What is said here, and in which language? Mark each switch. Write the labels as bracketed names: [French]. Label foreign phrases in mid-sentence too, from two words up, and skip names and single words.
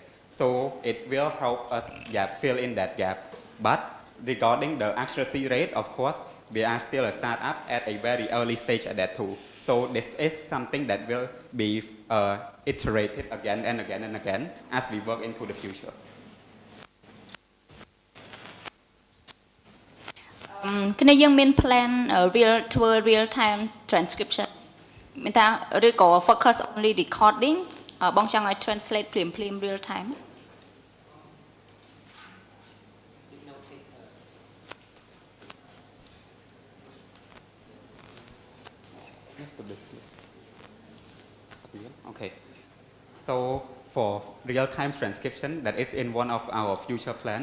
[English] So it will help us fill in that gap. But regarding the accuracy rate, of course, we are still a startup at a very early stage at that too. So this is something that will be iterated again and again and again as we work into the future. [Khmer] គ្នាយើងមាន [English] plan real time transcription [Khmer] មានថាឬក៏ [English] focus only recording [Khmer] បងចង់ឲ្យ translate ភ្លាម [English] real time Okay. So for real-time transcription, that is in one of our future plan.